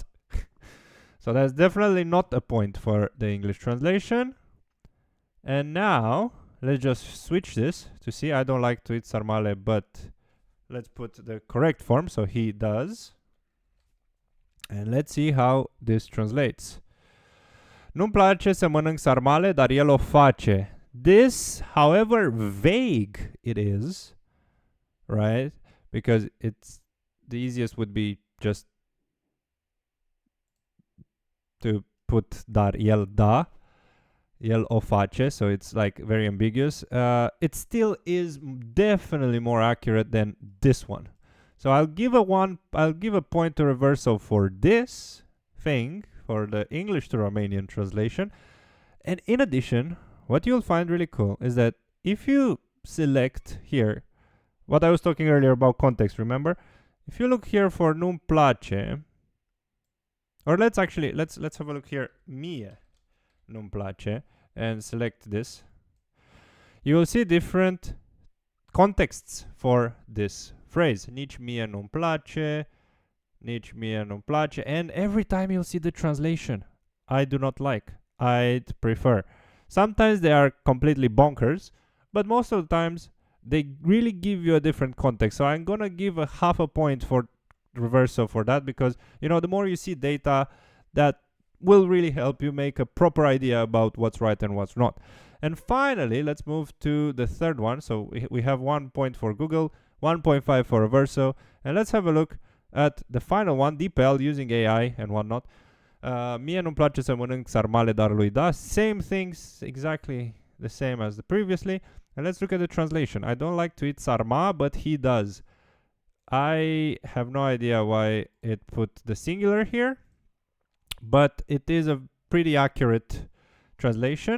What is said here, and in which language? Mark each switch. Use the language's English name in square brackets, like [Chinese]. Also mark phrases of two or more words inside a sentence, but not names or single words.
[English] So that's definitely not a point for the English translation. And now let's just switch this to see. I don't like to eat sarmale, but let's put the correct form. So he does. And let's see how this translates. [Romanian] Nu-mi place să mănânc sarmale, dar el o face. [English] This, however vague it is, right? Because it's the easiest would be just to put [Romanian] dar el da, el o face, [English] so it's like very ambiguous. It still is definitely more accurate than this one. So I'll give a point to Reverso for this thing, for the English to Romanian translation. And in addition, what you'll find really cool is that if you select here what I was talking earlier about context, remember? If you look here for [Romanian] nu-mi place, [English] or let's have a look here, [Romanian] mie nu-mi place, [English] and select this. You will see different contexts for this phrase. [Romanian] Nici mie nu-mi place, nici mie nu-mi place, [English] and every time you'll see the translation. I do not like, I'd prefer. Sometimes they are completely bonkers, but most of the times they really give you a different context. So I'm gonna give a half a point for Reverso for that, because the more you see data, that will really help you make a proper idea about what's right and what's not. And finally, let's move to the third one. So we have 1 point for Google, 1.5 for Reverso, and let's have a look at the final one, DeepL, using AI and whatnot. [Romanian] Mie nu-mi place să mănânc sarmale, dar lui da. [English] Same things, exactly the same as the previously. And let's look at the translation. I don't like to eat sarma, but he does. I have no idea why it put the singular here, but it is a pretty accurate translation.